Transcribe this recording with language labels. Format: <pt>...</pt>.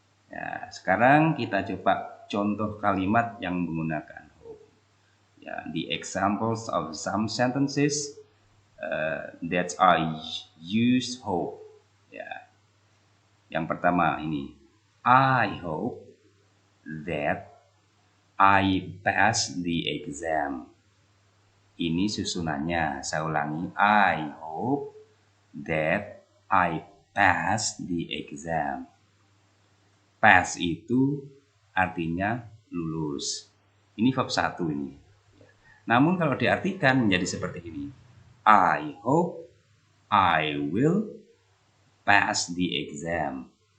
<id>Ya, sekarang kita coba contoh kalimat yang menggunakan hope.</id> <en>Ya, the examples of some sentences that I use hope.</en> <id>Ya, yang pertama ini,</id> <en>I hope that I pass the exam.</en> <id>Ini susunannya, saya ulangi,</id> <en>I hope that I pass the exam.</en> <id>Pass itu artinya lulus. Ini verb 1 ini. Namun kalau diartikan menjadi seperti ini.</id> <en>I hope I will pass the exam.</en>